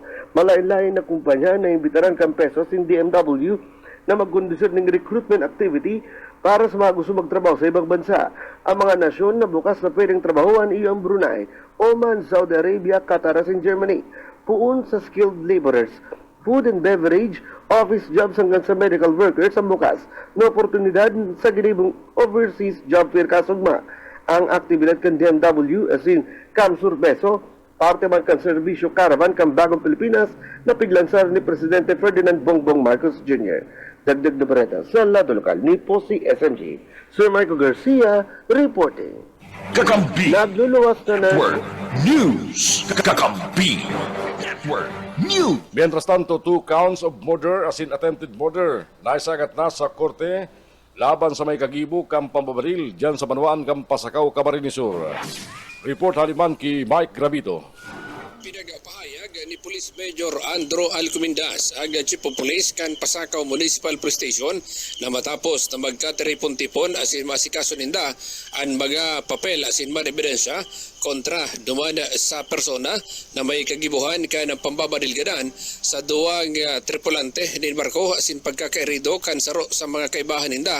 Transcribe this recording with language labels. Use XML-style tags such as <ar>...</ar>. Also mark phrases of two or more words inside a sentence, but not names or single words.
<bik>Malain-lain na kumpanya na imbitaran kan Peso sin DMW na magkondisyon ng recruitment activity para sa mga gusto magtrabaho sa ibang bansa. Ang mga nasyon na bukas na pwedeng trabahuan iyo ang Brunei, Oman, Saudi Arabia, Qatar at Germany. Puun sa</bik> <en>skilled laborers, food and beverage, office jobs</en> <bik>hanggang sa</bik> <en>medical workers</en> <bik>ang bukas na oportunidad sa ginibong</bik> <en>overseas job fair</en> <bik>kasugma. Ang aktibidad kan DMW as in Kamsur Beso, parte man kan serbisyo caravan kang Bagong Pilipinas na piglansar ni Presidente Ferdinand Bongbong Marcos Jr. Dagdag na bareta sa lado lokal ni Posi SMG. Sir Michael Garcia reporting. Kakampi Nagluluwas na Network News. Kakampi Network News.</bik> <es>Mientras tanto,</es> <en>2 counts of murder</en> <bik>as in</bik> <en>attempted murder</en> <bik>naisagat na sa korte laban sa may kagibo kang pambabaril dyan sa Manuan kang Pasakaw, Camarines Sur. Report haliman ki Mike Gravito. Pinagpahayag ni Police Major Andro Alcomendas ag Chief of Police kan Pasakaw Municipal Police Station na matapos na magkateripon-tipon asin masikaso ninda ang mga papel asin mga ebidensya kontra duman sa persona na may kagibuhan kan pambabarilgadan sa duwang tripulante ni barko asin pagkakairido kan saro sa mga kaibahan ninda.</bik>